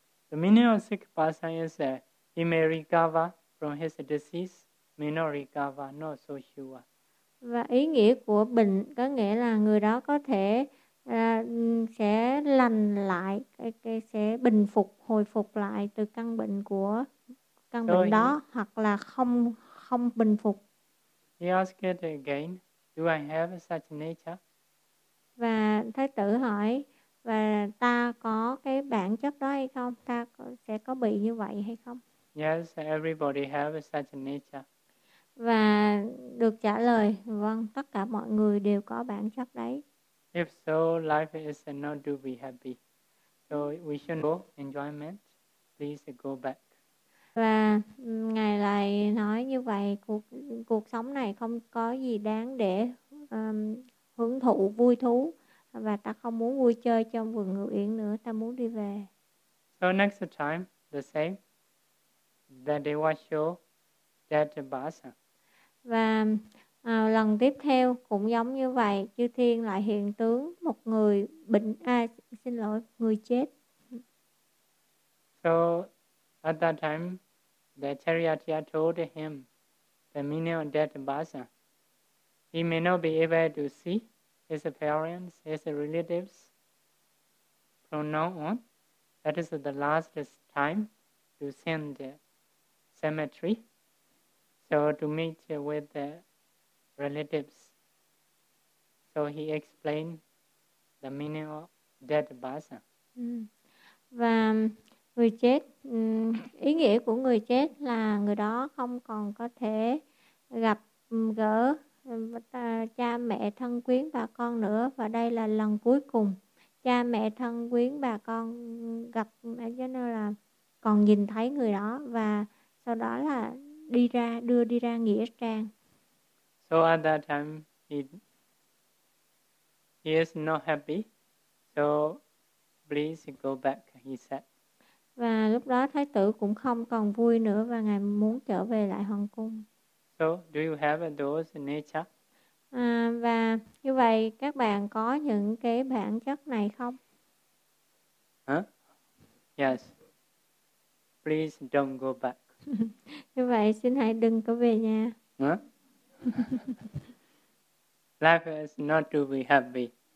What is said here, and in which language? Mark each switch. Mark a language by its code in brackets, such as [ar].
[en] The meaning of sick person is that he may recover from his disease, may not recover, not so sure. [vi] Và ý nghĩa của bệnh có nghĩa là người đó có thể sẽ lành lại, cái sẽ bình phục, hồi phục lại từ căn bệnh của căn bệnh đó, hoặc là không không bình phục. [en] He asked it again, do I have such nature? [vi] Và Thái tử hỏi, và ta có cái bản chất đó hay không? Ta sẽ có bị như vậy hay không? [en] Yes, everybody have such nature. [vi] Và được trả lời, vâng, tất cả mọi người đều có bản chất đấy. [en] If so, life is not to be happy. So we should go enjoyment. Please go back. [vi] Và ngài lại nói như vậy, cuộc sống này không có gì đáng để hưởng thụ vui thú, và ta không muốn vui chơi trong vườn ngự yến nữa, ta muốn đi về. [en] So next time the same that they will show that the basa. [vi] Và lần tiếp theo cũng giống như vậy, chư thiên lại hiện tướng một người bệnh, xin lỗi, người chết. [en] So at that time, the charioteer told him the meaning of death basa. He may not be able to see his parents, his relatives from now on. That is the last time to see the cemetery. So to meet with the relatives. So he explained the meaning of death basa. [vi] Người chết, ý nghĩa của người chết là người đó không còn có thể gặp gỡ cha mẹ thân quyến bà con nữa, và đây là lần cuối cùng cha mẹ thân quyến bà con gặp, cho nên là còn nhìn thấy người đó, và sau đó là đi ra, đưa đi ra nghĩa trang. [en] So at that time he is not happy, so please go back, he said. [vi] Và lúc đó Thái tử cũng không còn vui nữa và ngài muốn trở về lại hoàng cung. [en] So, do you have those nature? [vi] Và như vậy các bạn có những cái bản chất này không? [en] Huh? Yes. Please don't go back. [vi] Như vậy xin hãy đừng có về nhà. [en] Huh? Life is not to be happy.